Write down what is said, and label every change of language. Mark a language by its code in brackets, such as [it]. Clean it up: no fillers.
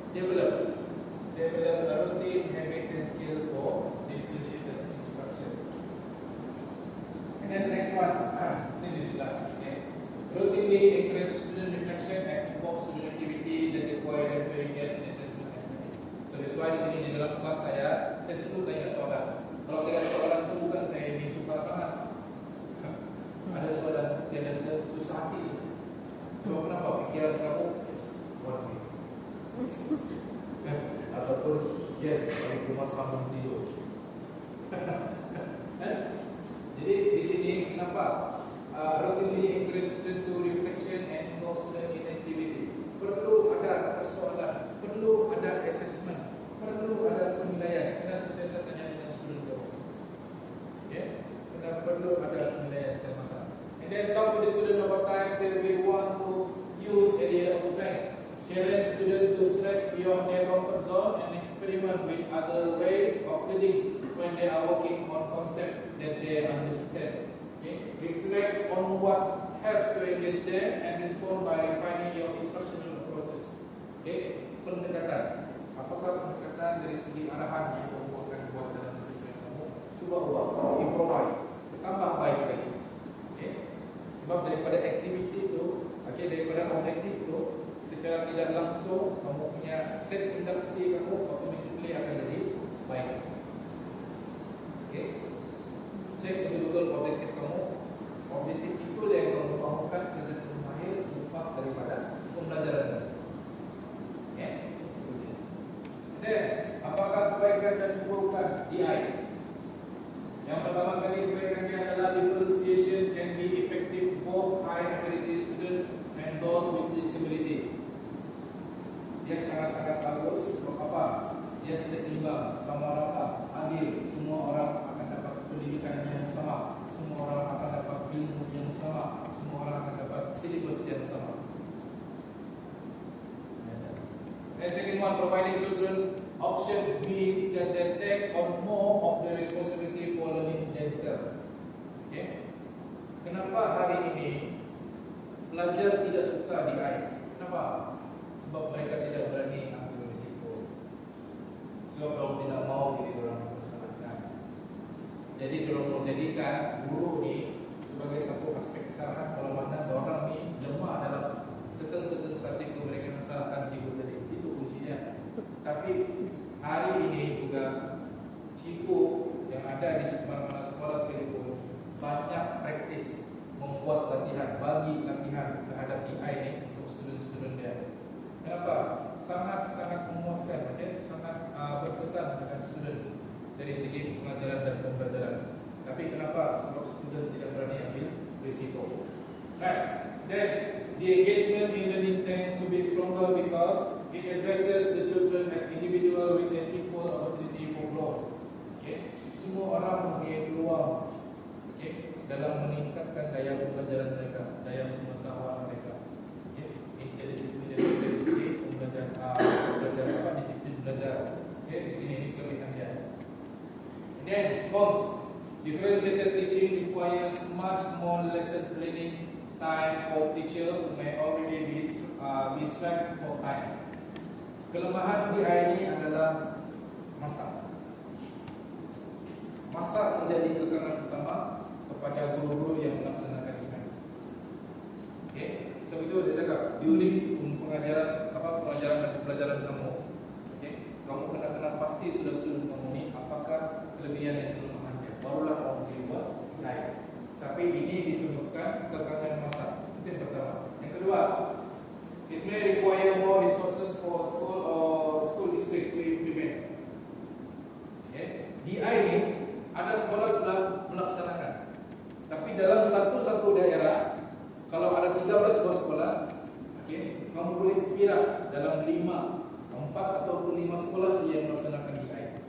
[en] Develop a routine, habit, and skill for differentiated instruction. And then the next one, this is last. Okay? Routinely encourage student reflection and involve student activity that require them to engage in assessment as learning. So that's why [ms] di sini di dalam kelas saya selalu tanya soalan. Kalau tidak ada soalan itu bukan saya ini suka sangat. Ada soalan yang ada susah hati. Sebab kenapa pikiran kamu [en] is one way. [ms] Ataupun yes, balik rumah sambung tidur. Jadi di sini kenapa [en] routinely encourage student to reflection and involve student in activity. [ms] Perlu ada persoalan, perlu ada assessment, perlu ada penilaian. Kita sentiasa tanya dengan student tu. Ya, kita perlu ada penilaian setiap masa. [en] And then talk to the student over time. Say we want to use area of strength. Challenge students to stretch beyond their comfort zone and experiment with other ways of learning when they are working on concepts that they understand. Okay? Reflect on what helps to engage them and respond by refining your instructional approaches. [ms] Okay? Pendekatan. Apakah pendekatan dari segi arahan yang kamu akan buat dalam disiplin kamu? Cuba buat, improvise, tambah baik lagi. Okay? Sebab daripada aktiviti itu, okay, daripada objektif itu, secara tidak langsung kamu punya set interaksi kamu automatically akan jadi baik. Okay? Cek betul-betul objektif kamu. Objektif itu yang kamu mahukan menjadi mahir selepas daripada pembelajaran. Okay? Dan apakah kebaikan dan keburukan DI? Yang pertama sekali kebaikannya adalah [en] differentiation can be effective both high ability student and those with disability. [ms] Dia sangat-sangat bagus. Sebab apa? Dia seimbang, sama rata, adil. Semua orang akan dapat pendidikan yang sama. Semua orang akan dapat ilmu yang sama. Semua orang akan dapat silibus yang sama. [en] And second one, providing children option means that they take on more of the responsibility for learning themselves. [ms] Okay? Kenapa hari ini pelajar tidak suka DI? Kenapa? Sebab mereka tidak berani ambil risiko. Sebab kalau tidak mau jadi orang mempersalahkan. Jadi kalau mau jadikan guru ni sebagai satu aspek kesalahan, kalau mana orang ni lemah dalam certain subjek itu mereka mempersalahkan cikgu tadi. Itu kuncinya. Tapi hari ini juga cikgu yang ada di mana-mana sekolah sekalipun banyak praktis membuat latihan, bagi latihan terhadap DI ini untuk student-student dia. Kenapa? Sangat-sangat memuaskan, okay? Sangat berkesan dengan student dari segi pengajaran dan pembelajaran. Tapi kenapa? Sebab student tidak berani ambil risiko. Right. [en] Then the engagement in learning tends to be stronger because it addresses the children as individual with an equal opportunity for growth. Okay? [ms] Semua orang mempunyai peluang, okay, dalam meningkatkan daya pembelajaran mereka, daya pengetahuan mereka. Okay? Dari segi pembelajaran apa? Disiplin belajar. Okay? Di sini ini kelebihan dia. [en] Then cons. Differentiated teaching requires much more lesson planning time for teacher who may already be strapped for time. [ms] Kelemahan DI ini adalah masa. Masa menjadi kekangan utama kepada guru-guru yang melaksanakan DI. Okay? Sebab itu saya cakap during pengajaran dan pembelajaran kamu, okay, kamu kena pasti sudah student kamu ni apakah kelebihan dan kelemahan dia. barulah kamu dibuat DI. Tapi ini disebutkan kekangan masa. Itu yang pertama. [en] Yang kedua, it may require more resources for school or school district to implement. Okay. [ms] DI ini ada sekolah sudah melaksanakan. Tapi dalam satu daerah, kalau ada 13 buah sekolah, okay, kamu boleh kira dalam 4 ataupun 5 sekolah saja yang melaksanakan DI.